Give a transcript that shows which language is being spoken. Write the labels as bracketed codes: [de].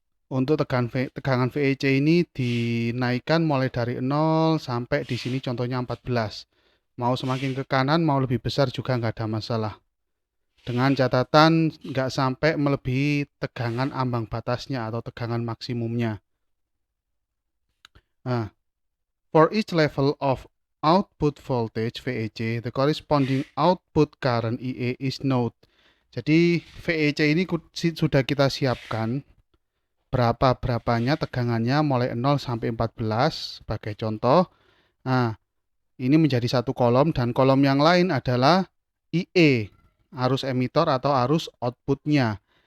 [id] Untuk tegangan VEC ini dinaikkan mulai dari 0 sampai di sini contohnya 14. Mau semakin ke kanan, mau lebih besar juga nggak ada masalah. Dengan catatan nggak sampai melebihi tegangan ambang batasnya atau tegangan maksimumnya. [en] Nah, for each level of output voltage VEC, the corresponding output current IE is known. [id] Jadi VEC ini sudah kita siapkan berapanya tegangannya mulai 0 sampai 14 sebagai contoh. Nah, ini menjadi satu kolom dan kolom yang lain adalah IE, arus emitor atau arus outputnya.